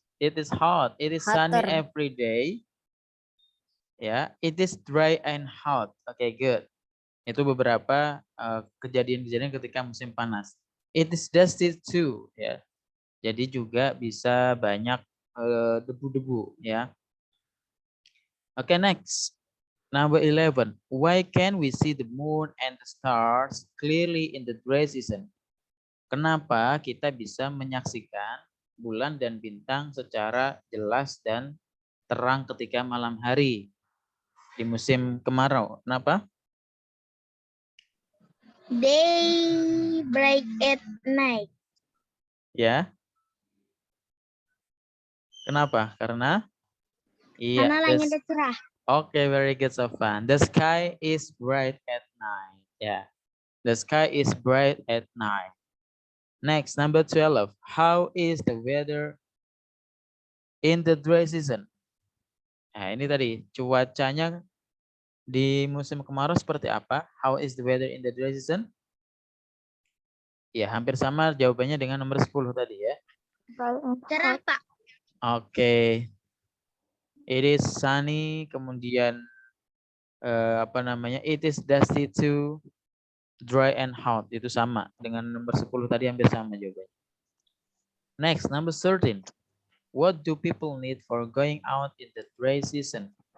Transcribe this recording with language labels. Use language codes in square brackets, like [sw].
[en] It is hot. It is sunny every day. Ya, it is dry and hot. Okay, good. [id] Itu beberapa kejadian-kejadian ketika musim panas. [en] It is dusty too, ya. [id] Jadi juga bisa banyak debu-debu, ya. [en] Okay, next. Number 11. Why can we see the moon and the stars clearly in the dry season? [id] Kenapa kita bisa menyaksikan bulan dan bintang secara jelas dan terang ketika malam hari di musim kemarau. Kenapa? [en] Day break at night. [id] Ya. Kenapa? Karena iya. Karena langitnya cerah. [en] Okay, very good, Sofan. The sky is bright at night. Yeah. The sky is bright at night. Next, number 12. How is the weather in the dry season? [id] Nah, ini tadi cuacanya di musim kemarau seperti apa? [en] How is the weather in the dry season? [id] Ya, hampir sama jawabannya dengan nomor 10 tadi ya. Cerah, Pak. Oke. [en] It is sunny, [id] kemudian apa namanya? [en] It is dusty too, dry and hot. [id] Itu sama dengan nomor 10 tadi, hampir sama jawabannya. [en] Next, number 13. What do people need for going out in the dry season?